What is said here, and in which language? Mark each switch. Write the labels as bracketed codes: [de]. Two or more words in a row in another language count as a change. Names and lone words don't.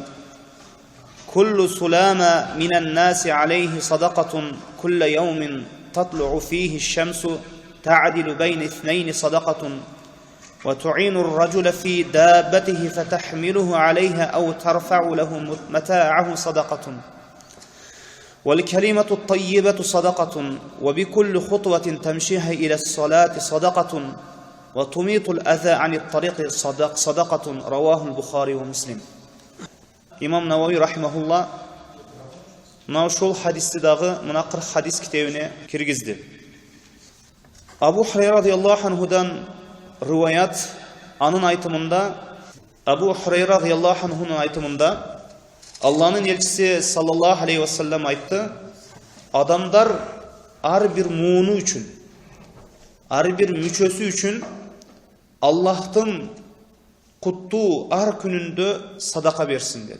[ar] كل سلامة من الناس عليه صدقة كل يوم تطلع فيه الشمس تعدل بين اثنين صدقة وتعين الرجل في دابته فتحمله عليها أو ترفع له متاعه صدقة والكلمة الطيبة صدقة وبكل خطوة تمشيها إلى الصلاة صدقة وتميط الأذى عن الطريق صدقة رواه البخاري ومسلم. [ky] İmam Navawi rahimahullah mына ушул хадисти дагы мунакыр хадис китебине киргизди. Абу Хурайра радиаллаху анхудан риваят, анын айтымында, Абу Хурайра радиаллаху анхунун айтымында Алланын элчиси [ar] صلى الله عليه وسلم [ky] айтты: адамдар ар бир мууну үчүн, ар бир мүчөсү үчүн Аллахтын куттуу ар күнүндө садака берсин деди.